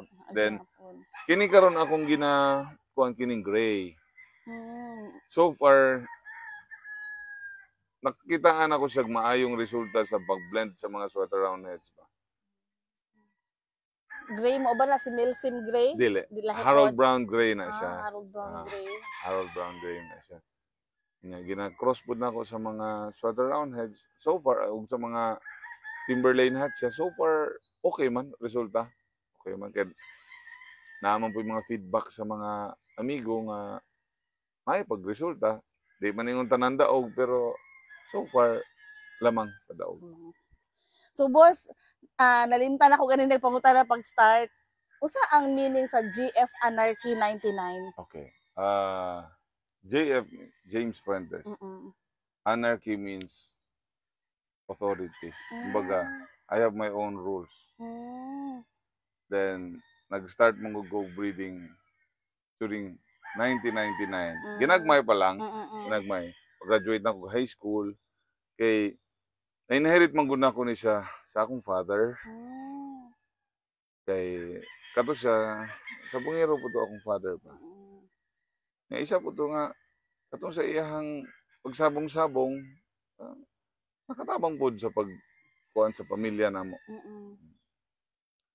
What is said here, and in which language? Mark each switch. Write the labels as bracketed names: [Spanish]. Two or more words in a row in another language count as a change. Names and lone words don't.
[Cebuano] Then kini karon akong kuan kining gray. [English] So far [Cebuano] nakitaan ako siya maayong resulta sa pag-blend sa mga sweater roundheads ba. Gray mo ba na si Milsim Gray? Dili. Harold Brown Gray na siya. Harold Brown Gray. Harold Brown Gray na siya. Gina-cross po na ako sa mga sweater roundheads. [English] So far, [Cebuano] ug sa mga Timberlane hats siya. [English] So far, [Cebuano] okay man resulta. Okay man. [Filipino] Kaya naman po yung mga [Cebuano] feedback sa mga amigo nga may pag-resulta. Di man yung tanan daog pero [English] so far, [Cebuano] lamang sa daog. So boss, nalimtan ako ganun nagpangutan na pag-start. Usa ang meaning sa GF Anarchy 99? Okay. JF, James Fuentes. [English] Anarchy means authority. [Cebuano] Kumbaga, [English] I have my own rules. [Cebuano] Then, nag-start mong [English] go breeding [Cebuano] during 1999. Ginagmay pa lang. Ginagmay. Graduate na ako high school. Kay na-inherit man gud nako ni siya sa akong father. Kay kato siya sa bungero po to akong father pa. Nga isa po to nga katong sa iyahang pagsabong-sabong nakatabang pod sa pagkuan sa pamilya namo.